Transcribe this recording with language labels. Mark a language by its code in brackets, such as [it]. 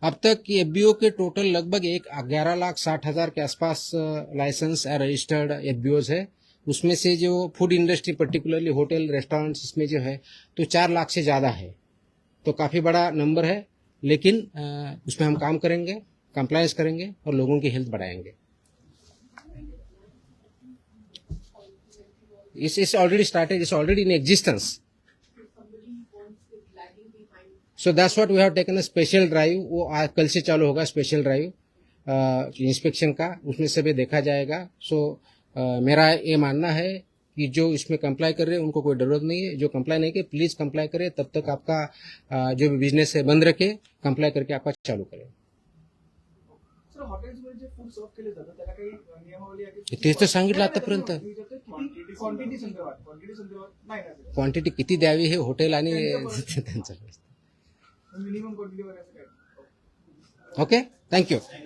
[hi] अब तक एफबीओ के टोटल लगभग 11,60,000 के आसपास लाइसेंस रजिस्टर्ड एफबीओज है। उसमें से जो food industry particularly hotel restaurants इसमें जो है तो 4 लाख से ज़्यादा है, तो काफ़ी बड़ा नंबर है। लेकिन उसमें हम काम करेंगे, कंप्लायंस करेंगे और लोगों की हेल्थ बढ़ाएंगे। [en] It's already started, it's already in existence. So that's what we have taken a special drive. [hi] वो आज कल से चालू होगा स्पेशल ड्राइव इंस्पेक्शन का, उसमें से भी देखा जाएगा। सो मेरा ये मानना है कि जो इसमें कंप्लाई कर रहे हैं उनको कोई जरूरत नहीं है। जो कंप्लाई नहीं करे प्लीज कंप्लाई करे, तब तक आपका जो भी बिजनेस है बंद रखे, कंप्लाई करके आपका चालू करें। [mr] सर हॉटेल्समध्ये जे फूड सर्व केले जातं त्याला काही नियमावली आहे की तेच तर सांगितलं आतापर्यंत। क्वांटिटी संदर्भात नाही ना क्वांटिटी किती द्यावी हे हॉटेल आणि त्यांचं मिनिमम क्वांटिटी वगैरे असं काय? [en] Okay, thank you.